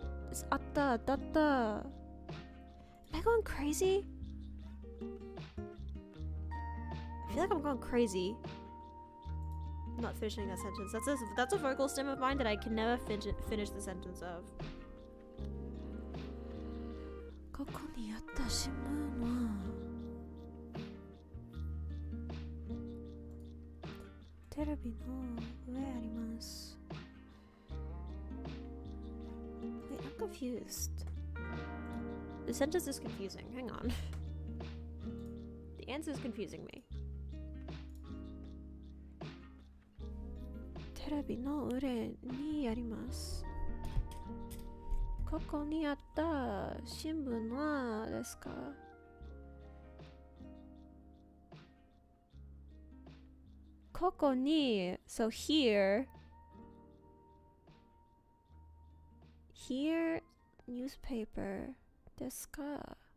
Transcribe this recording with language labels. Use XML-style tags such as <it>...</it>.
<en>It's atta, datta. Am I going crazy? I feel like I'm going crazy. I'm not finishing that sentence. That's a vocal stem of mine that I can never finish the sentence of.</en> <ja>ここにあった新聞はテレビの上あります。</ja> <en>Wait, I'm confused. The sentence is confusing. Hang on. The answer is confusing me.</en> <ja>テレビの上にあります。ここにあった新聞はですか？ここに</ja> <en>so here newspaper</en> <ja>ですか？</ja>